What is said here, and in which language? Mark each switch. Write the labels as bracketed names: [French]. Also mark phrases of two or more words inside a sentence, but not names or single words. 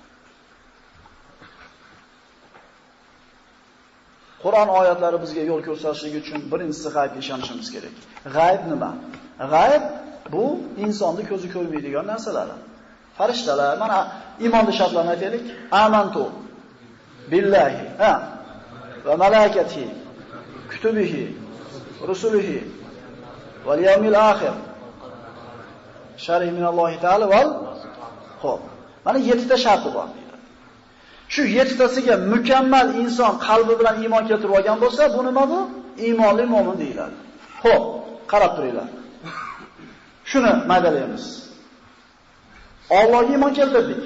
[Uzbek] Qur'on oyatlari bizga yo'l ko'rsatishligi uchun birinchisi g'aybga ishonishimiz kerak. G'ayb nima? G'ayb bu insonni ko'zi ko'rmaydigan narsalar. Farishtalar, mana iymonning shartlarini aytaylik. [Arabic] آمنت بالله وملائكته كتبه رسله واليوم الآخر. شره من الله تعالى وال xo'p. [Uzbek] Mana 7 ta sharti bor deydi. Shu 7 tasiga mukammal inson qalbi bilan iymon keltirib olgan bo'lsa, bu nima bu? Iymonli mo'min deyiladi. Xo'p, qarab turinglar. Shuni maydalaymiz. Allohga iymon keltirdik.